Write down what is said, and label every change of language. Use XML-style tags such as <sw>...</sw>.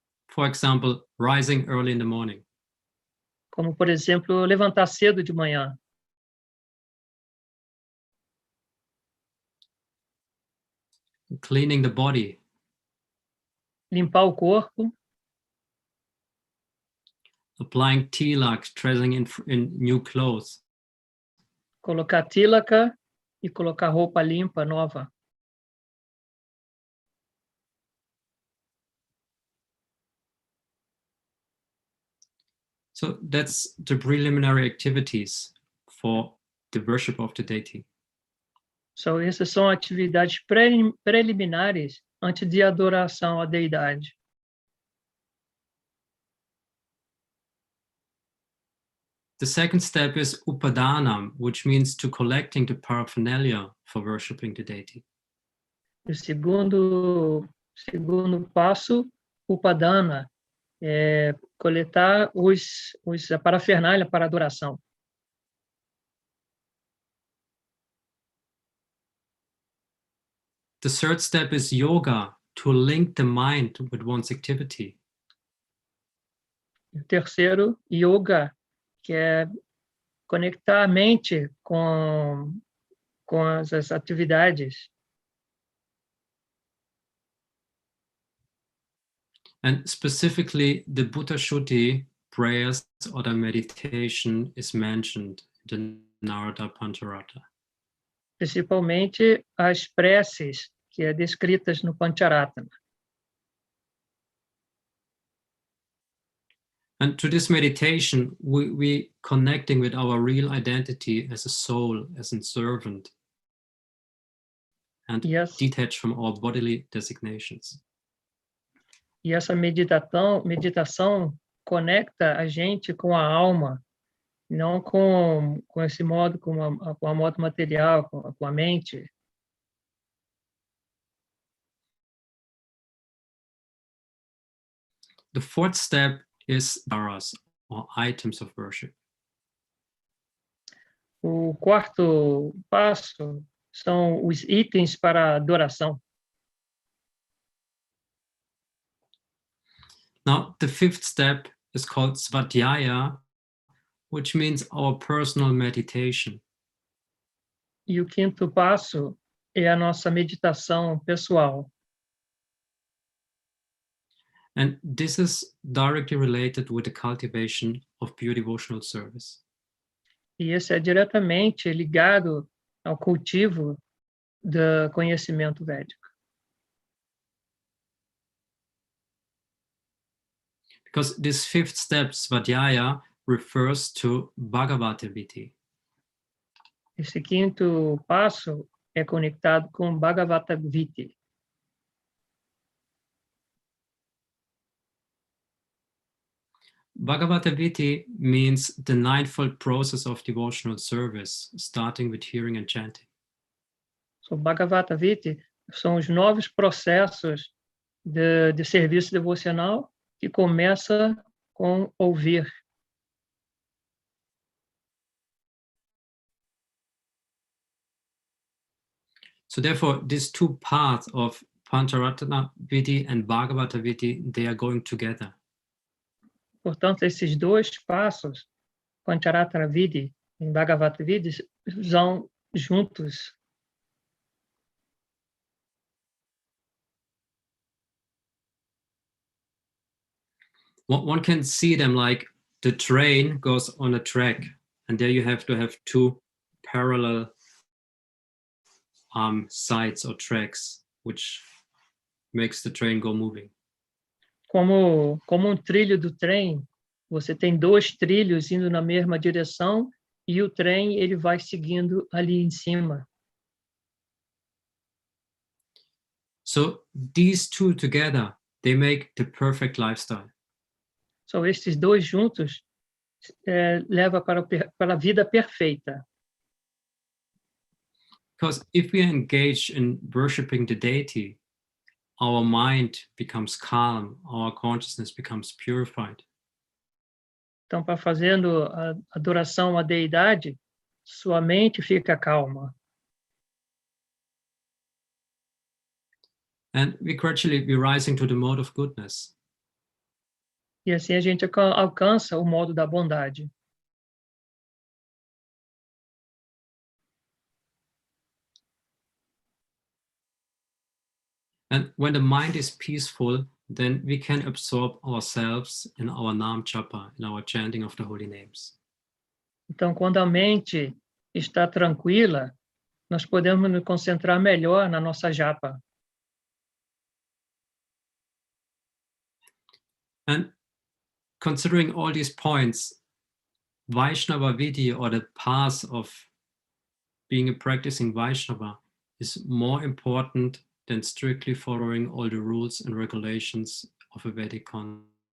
<en>For example, rising early in the morning,</en> <pt>como, por exemplo, levantar cedo de manhã,</pt> <en>cleaning the body,</en> <pt>limpar o corpo,</pt> <en>applying tilak, dressing in new clothes,</en> <pt>colocar tílaca e colocar roupa limpa, nova.</pt> <en>So that's the preliminary activities for the worship of the deity.</en> <pt>So, essas são atividades preliminares antes de adoração à deidade.</pt> <en>The second step is upadanam, which means to collecting the paraphernalia for worshiping the deity.</en> <pt>O segundo passo, upadana, é coletar a parafernália para adoração.</pt> <en>The third step is yoga, to link the mind with one's activity.</en> <pt>O terceiro, yoga, que é conectar a mente com as atividades.</pt> <en>And specifically, the Buddha Shuddhi prayers or the meditation is mentioned in the Narada Pancharata.</en> <pt>Principalmente as preces, que é descritas no Pancharatana.</pt> <en>And to this meditation, we connecting with our real identity as a soul, as a servant, and Yes. detached from all bodily designations.</en> <pt>E essa meditação conecta a gente com a alma, não com esse modo, com a modo material, com a mente.</pt> <en>The fourth step is dharas, or items of worship.</en> <pt>O quarto passo são os itens para adoração.</pt> <en>Now, the fifth step is called svadhyaya, which means our personal meditation.</en> <pt>E o quinto passo é a nossa meditação pessoal.</pt> <en>And this is directly related with the cultivation of pure devotional service.</en> <pt>E esse é diretamente ligado ao cultivo do conhecimento védico.</pt> <en>Because this fifth step, svadhyaya, refers to Bhagavatam.</en> <pt>Esse quinto passo é conectado com Bhagavatam.</pt> <en>Bhagavatam means the ninefold process of devotional service, starting with hearing and chanting.</en> <pt>So, Bhagavatam são os novos processos de serviço devocional que começa com ouvir.</pt> <en>So therefore, these two parts of Pancharatana Vidhi and Bhagavata Vidhi, they are going together.</en> <pt>Portanto, esses dois passos, Pancharatana Vidhi e Bhagavata Vidhi, vão juntos.</pt> <en>One can see them like the train goes on a track, and there you have to have two parallel sides or tracks, which makes the train go moving.</en> <pt>Como trilho do trem, você tem dois trilhos indo na mesma direção e o trem ele vai seguindo ali em cima.</pt> <en>So these two together, they make the perfect lifestyle.</en> <pt>So, esses dois juntos leva para a vida perfeita.</pt> <en>Because if we are engaged in worshiping the deity, our mind becomes calm, our consciousness becomes purified.</en> <pt>Então, para fazendo a adoração à deidade, sua mente fica calma.</pt> <en>And we gradually be rising to the mode of goodness.</en> <pt>E assim a gente alcança o modo da bondade.</pt> <en>And when the mind is peaceful, then we can absorb ourselves in our Nam Japa, in our chanting of the holy names.</en> <pt>Então, quando a mente está tranquila, nós podemos nos concentrar melhor na nossa japa.</pt> <en>And considering all these points, Vaishnava Vidhi, or the path of being a practicing Vaishnava, is more important than strictly following all the rules and regulations of a Vedic context.</en>